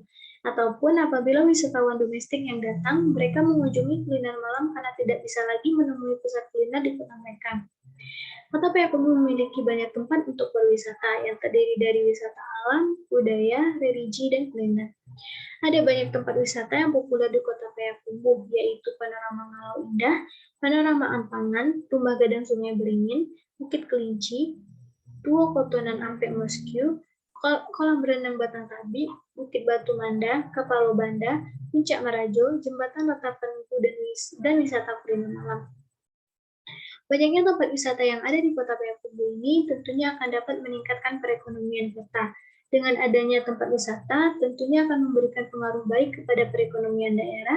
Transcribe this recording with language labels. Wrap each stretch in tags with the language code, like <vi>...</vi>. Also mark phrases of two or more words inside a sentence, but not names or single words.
<id>Ataupun apabila wisatawan domestik yang datang, mereka mengunjungi kuliner malam karena tidak bisa lagi menemui pusat kuliner di kota mereka. Kota Payakumbuh memiliki banyak tempat untuk berwisata yang terdiri dari wisata alam, budaya, religi, dan kuliner. Ada banyak tempat wisata yang populer di Kota Payakumbuh, yaitu Panorama Ngalau Indah, Panorama Ampangan, Rumah Gadang Sungai Beringin, Bukit Kelinci, Duo Kotonan Ampek Mosque, Kolam Renang Batang Tabi, Bukit Batu Manda, Kapalo Banda, Puncak Marajo, Jembatan Ratapan Buku, dan wisata kuliner malam. Banyaknya tempat wisata yang ada di Kota Payakumbuh ini tentunya akan dapat meningkatkan perekonomian kota. Dengan adanya tempat wisata, tentunya akan memberikan pengaruh baik kepada perekonomian daerah.</id>